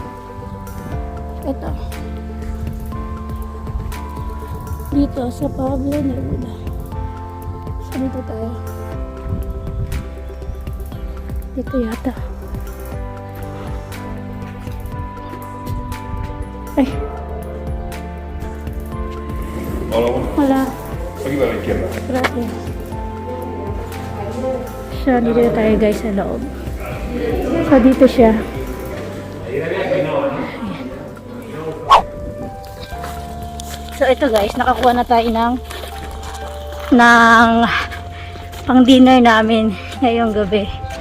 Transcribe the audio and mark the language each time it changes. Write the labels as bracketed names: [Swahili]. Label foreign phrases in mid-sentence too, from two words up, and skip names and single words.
[Filipino] Ito. Dito sa Pablo Neruda. So dito tayo. Dito yata. Ay. Wala. [Spanish] Aquí va a la izquierda. Gracias. [Filipino] So, dito tayo guys sa loob. So, dito siya. So, ito guys, nakakuha na tayo ng pang-dinner namin ngayong gabi.